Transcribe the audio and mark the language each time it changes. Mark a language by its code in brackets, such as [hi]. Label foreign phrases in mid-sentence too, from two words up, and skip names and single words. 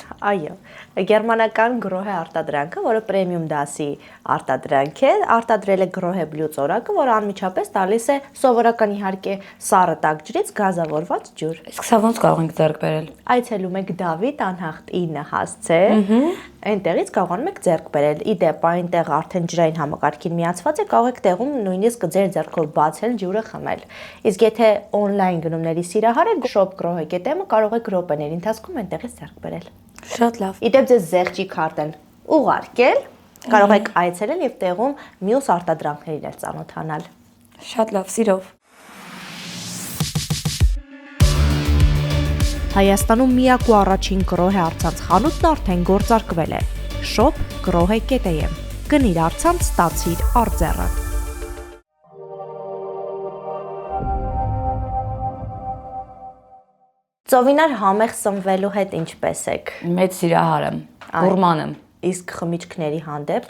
[hy] Այո, գերմանական գրոհե արտադրանքը, որը պրեմիում դասի արտադրանք է, արտադրել է գրոհե բլու ծորակը, որը անմիջապես տալիս է սովորական իհարկե սառը տաք ջրից գազավորված ջուր։ Իսկ սա ոնց կարող ենք ձեռք բերել։ Այցելում եք Դավիթ անհախտ 9 հասցե, այնտեղից կարողանում եք ձեռք բերել։ Իդեպ այնտեղ արդեն ջրային համակարգին միացված է, կարող եք տեղում նույնիսկ ձեր ձեռքով բացել ջուրը խմել։ Իսկ եթե on-line գնումների սիրահար եք, shop grohe.am կարող եք րոպեների ընթացքում այնտեղից ձեռք բերել։ Շատ լավ։ Իդեպ ձեզ զեղչի քարտեն ուղարկել, կարող եք այցելել եւ տեղում մյուս արտադրանքներին էլ ծանոթանալ։ Շատ լավ, սիրով։ Հայաստանում միակ ու առաջին գրոհե առցանց խանութն արդեն գործարկվել է։ Shop grohe.am։ Գնիր առցանց, ստացիր արձեռը։ Ծովինար համեղ սնվելու հետ ինչպես եք։ Մեծ սիրահար եմ, գուրման եմ։ Իսկ խմիչքների հանդեպ